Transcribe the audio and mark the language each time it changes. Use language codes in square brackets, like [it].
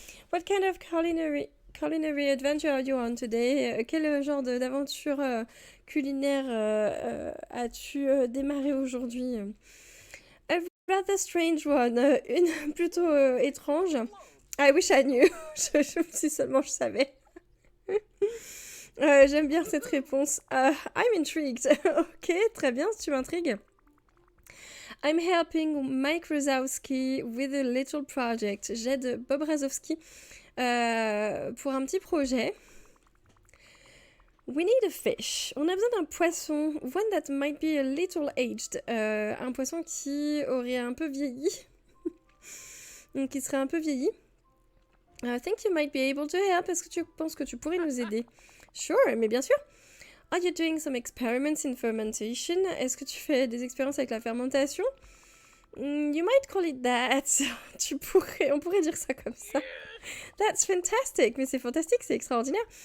[en] What kind of culinary adventure are you on today? [fr] Quel genre d'aventure culinaire as-tu démarré aujourd'hui? [en] A rather strange one. [fr] Une plutôt étrange. [en] I wish I knew. [fr] Si seulement je savais. J'aime bien cette réponse. [en] I'm intrigued. [fr] Ok, très bien, tu m'intrigues. [en] I'm helping Mike Rozowski with a little project. [fr] J'aide Bob Razowski pour un petit projet. [en] We need a fish. [fr] On a besoin d'un poisson. [en] One that might be a little aged. [fr] Un poisson qui aurait un peu vieilli. Donc qui serait un peu vieilli. [en] I think you might be able to help. [fr] Est-ce que tu penses que tu pourrais nous aider? Sure, mais bien sûr. [en] Are you doing some experiments in fermentation? [fr] Est-ce que tu fais des expériences avec la fermentation? [en] You might call it that. [fr] On pourrait dire ça comme ça. [en] That's fantastic. [fr] Mais c'est fantastique, c'est extraordinaire.